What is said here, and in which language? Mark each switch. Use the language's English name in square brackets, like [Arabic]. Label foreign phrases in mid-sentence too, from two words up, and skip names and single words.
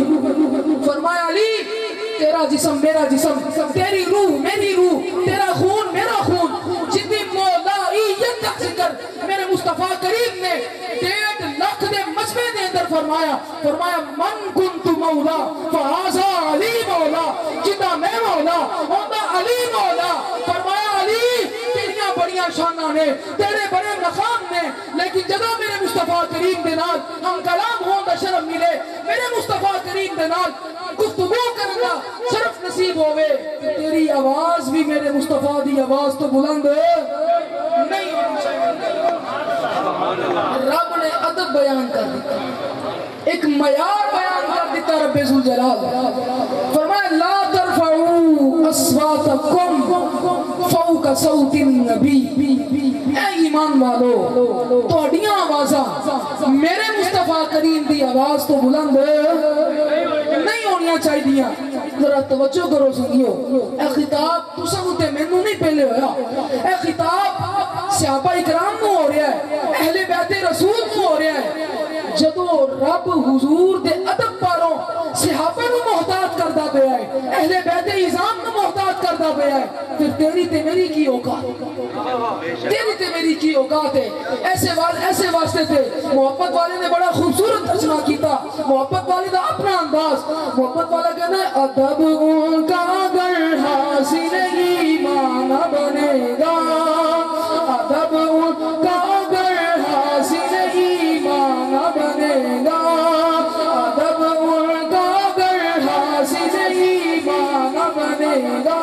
[Urdu] فرمایا علی تیرا جسم میرا جسم, تیری روح میری روح, تیرا خون میرا خون. جتنی مولائیت کا ذکر میرے مصطفیٰ کریم نے 1.5 لاکھ [Punjabi] دے مجمع دے اندر [Urdu] فرمایا. [Arabic] فرمایا من کنت مولا فہذا علی مولا. [Punjabi] جتا میں مولا ہوندہ علی مولا. فرمایا علی تیریاں بڑیاں شاناں نے, تیرے بڑے مقام نے, لیکن جگہ میرے مصطفیٰ کریم دے نال ہم کلام ہون دا شرف ملے, میرے مصطفیٰ کریم دے نال گفتگو کرنا شرف نصیب ہوئے, تیری آواز بھی میرے مصطفیٰ دی آواز تو بلند نہیں ہونی چاہیے. رب نے ادب بیان کر دیتا, ایک معیار بیان کر دیتا رب ذوالجلال. [Arabic] فرمایا لا ترفعوا اصواتکم فوق صوت النبی. [Punjabi] اے ایمان والو تہاڈیاں آوازاں میرے مصطفیٰ کریم دی آواز تو بلند نہیں ہونیاں چاہیے. ذرا توجہ کرو سنگیو, اے خطاب تساں تے مینوں نہیں پہلے ہویا, اے خطاب صحابہ اکرام نو ہو رہا ہے, اہل بیت رسول نو ہو رہا ہے. جدو رب حضور دے ادب پاروں صحابہ نو محتاج کردا پیا ہے, اہل بیت اعظام نو محتاج کردا پیا ہے, پھر تیری تے میری کی اوقات, تیری تے میری کی اوقات ہے. ایسے واسطے تھے محبت والے نے بڑا خوبصورت ترجمہ کیتا. محبت والے دا اپنا انداز, محبت والا کہنا ہے [Urdu] ادب ان کا اگر حاصل ایمان بنے گا, ادب ان کا اگر حاصل ایمان بنے گا, ادب ان کا اگر حاصل ایمان بنے گا.